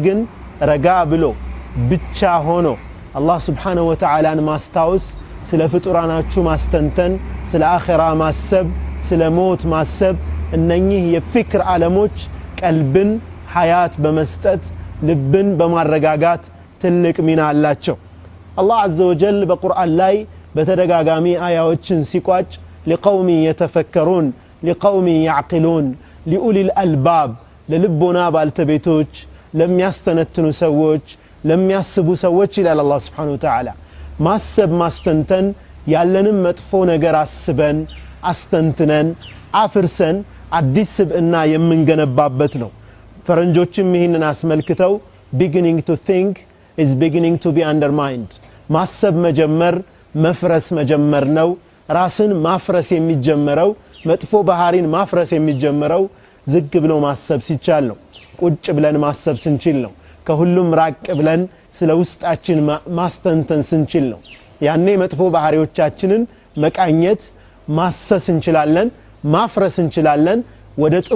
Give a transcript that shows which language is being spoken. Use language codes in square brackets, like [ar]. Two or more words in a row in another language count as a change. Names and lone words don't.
[am] ግን ረጋ ብሎ ብቻ ሆኖ አላህ [ar] سبحانه وتعالى [am] ማስታወስ፣ ስለ ፍጡራናችሁ ማስተንተን፣ ስለ አኺራ ማሰብ፣ ስለ ሞት ማሰብ፣ እነኚህ የፍክር ዓለሞች ቀልብን ሐያት በመስጠት ልብን በማረጋጋት ትልቅ ሚና አላቸው። አላህ [ar] عز و [am] Jalla በቁርአን ላይ በተደጋጋሚ አያዎችን ሲቋጭ [ar] لقوم يتفكرون لقوم يعقلون لأولي الألباب للبنا بالتبيتوች [am] ለሚያስተነትኑ ሰዎች ለሚያስቡ ሰዎች ይላል አላህ [ar] سبحانه وتعالى። [am] ማሰብ ማስተንተን ያለንም መጥፎ ነገር አስበን አስተንትነን አፍርሰን አዲስ ስብዕና የምንገነባበት ነው። ፈረንጆችም ይህንን አስመልክተው [en] beginning to think is beginning to be undermined። [am] ማሰብ መጀመር መፍረስ መጀመር ነው። ራስን ማፍረስ የሚጀመረው መጥፎ ባህሪን ማፍረስ የሚጀመረው ዝግ ብሎ ማሰብ ሲቻል ነው። ቁጭ ብለን ማሰብ ስንችል ነው። ከሁሉም ራቅ ብለን ስለ ውስጣችን ማስተንተን ስንችል ነው። ያኔ መጥፎ ባህሪዎቻችንን መቃኘት ማሰስ እንችላለን፣ ማፍረስ እንችላለን። ወደ